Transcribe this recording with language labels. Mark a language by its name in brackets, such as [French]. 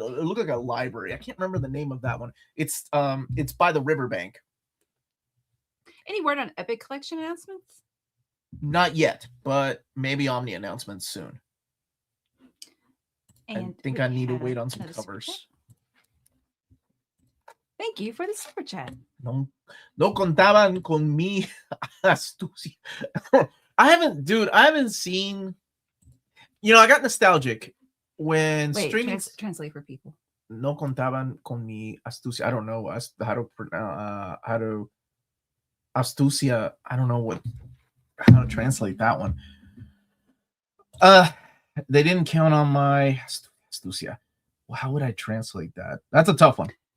[English] It looked like a library. I can't remember the name of that one. It's by the riverbank. Any word on Epic Collection announcements? Not yet, but maybe Omni announcements soon. And I think I need to wait on some covers. Thank you for the super chat. [Spanish] No contaban con mi astucia. [English] I haven't seen. I got nostalgic when streaming. Translate for people. [Spanish] No contaban con mi astucia. [English] I don't know how to astucia. I don't know how to translate that one. They didn't count on my astucia. Well, how would I translate that? That's a tough one.